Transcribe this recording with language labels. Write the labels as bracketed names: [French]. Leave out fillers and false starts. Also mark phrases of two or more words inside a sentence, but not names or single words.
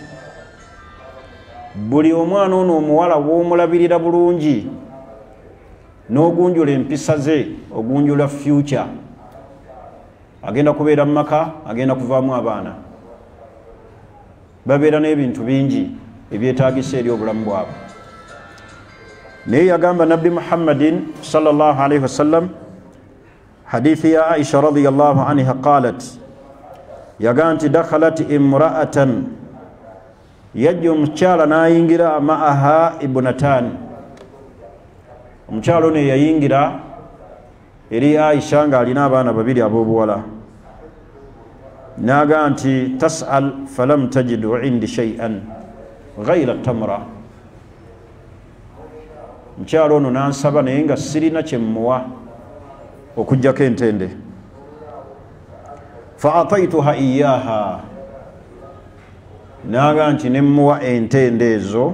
[Ganda] Buli omwana ono omuwala w'omulabirira bulungi n'ogunjula empisa ze, ogunjula future, agenda kubeera mu maka, agenda kuvaamu abaana, babeera n'ebintu bingi ebyetaagisa eri obulamu bwabwe. Naye yagamba Nabbi Muhammadin [Arabic] صلى الله عليه وسلم, [Ganda] hadithi ya Aisha [Arabic] رضي الله عنها قالت, [Ganda] yagamba nti [Arabic] دخلت امرأة, [Ganda] yajja omukyala n'ayingira [Arabic] معها ابنتان. [Ganda] Omukyala ono yayingira eri Aisha ng'alina abaana babiri ab'obuwala. N'agamba nti [Arabic] تسأل فلم تجد عندي شيئا غير تمرة. [Ganda] Omukyala ono n'ansaba naye nga sirina kye mmuwa okuggyako entende. [Arabic] فأعطيتها إياها, [Ganda] n'agamba nti ne mmuwa entende ezo.